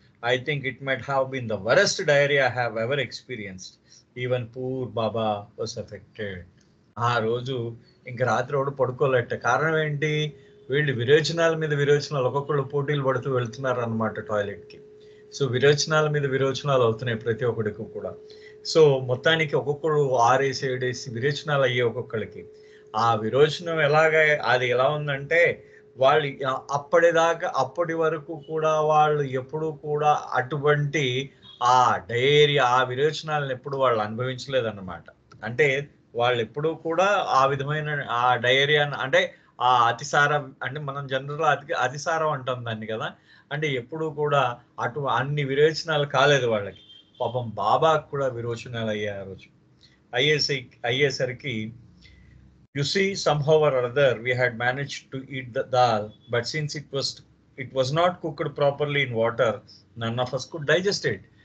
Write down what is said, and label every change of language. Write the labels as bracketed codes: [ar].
[en] I think it might have been the worst diarrhea I have ever experienced. Even poor Baba was affected. [te] ఆ రోజు ఇంక రాత్రి ఒకటి పడుకోలేట. కారణం ఏంటి, వీళ్ళు విరోచనాల మీద విరోచనాలు ఒక్కొక్కళ్ళు పోటీలు పడుతూ వెళ్తున్నారు అనమాట టాయిలెట్కి. సో విరోచనాల మీద విరోచనాలు అవుతున్నాయి ప్రతి ఒక్కడికి కూడా. సో మొత్తానికి ఒక్కొక్కడు 6 7 విరోచనాలు అయ్యాయి ఒక్కొక్కరికి. ఆ విరోచనం అది ఎలా ఉందంటే వాళ్ళు అప్పటి వరకు కూడా వాళ్ళు ఎప్పుడూ కూడా అటువంటి ఆ డయేరియా, ఆ విరోచనాలను ఎప్పుడు వాళ్ళు అనుభవించలేదన్నమాట. అంటే వాళ్ళు ఎప్పుడూ కూడా ఆ విధమైన ఆ డయేరియా అంటే ఆ అతిసారం, అంటే మనం జనరల్ అతిసారం అంటాం దాన్ని కదా, అంటే ఎప్పుడూ కూడా అన్ని విరోచనాలు కాలేదు వాళ్ళకి. పాపం బాబాకు కూడా విరోచనాలు అయ్యాయి ఆ రోజు. అయ్యేసరికి [en] you see, somehow or other we had managed to eat the dal, but since it was not cooked properly in water, none of us could digest it.